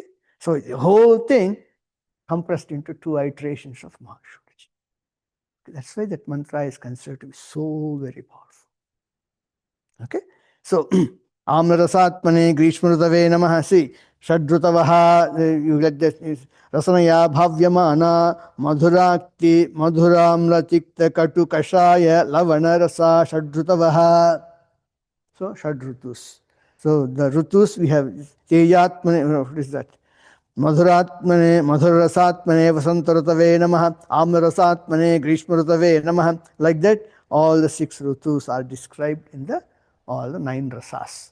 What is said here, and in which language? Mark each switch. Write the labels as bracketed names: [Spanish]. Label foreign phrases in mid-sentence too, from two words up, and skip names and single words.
[English] So the whole thing compressed into 2 iterations of Mahashodashi. That's why that mantra is considered to be so very powerful. Okay? So, [Sanskrit] Amnarasatmane Grishmarutave Namaha. [English] See, Shadrutavaha, you get this, [Sanskrit] Rasanaya Bhavyamana Madhurakti Madhuramratikta Katu Kashaya Lavana Rasa Shadrutavaha. [English] So, Shadrutus. So, the Rutus we have Tejatmane, what is that? [Sanskrit] Madhuratmane, Madhurasatmane, Vasantarutave Namaha, Amnarasatmane, Grishmarutave Namaha. [English] Like that, all the 6 Rutus are described in all the 9 rasas.